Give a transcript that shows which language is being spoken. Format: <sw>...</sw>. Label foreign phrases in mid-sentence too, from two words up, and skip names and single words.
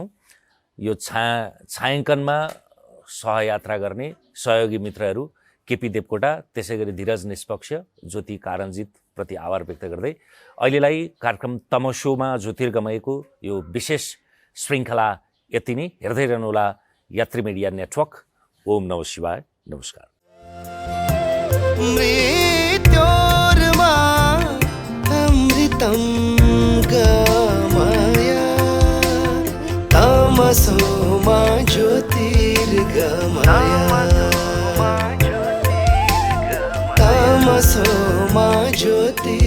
<ne>यो छायाङ्कनमा सहयात्रा गर्ने सहयोगी मित्रहरू केपी देवकोटा, त्यसै गरी धीरज निष्पक्ष, ज्योति कारञ्जित प्रति आभार व्यक्त गर्दै अहिलेलाई कार्यक्रम तमसोमा ज्योतिर्गमयको यो विशेष श्रृङ्खला यति नै। हेर्दै रहनुहोला यात्री मिडिया नेटवर्क।</ne> <sa>ओम नमः शिवाय। नमस्कार। तं गमय तमसो मा ज्योतिर्गमय तमसो मा ज्योतिर्गमय</sa>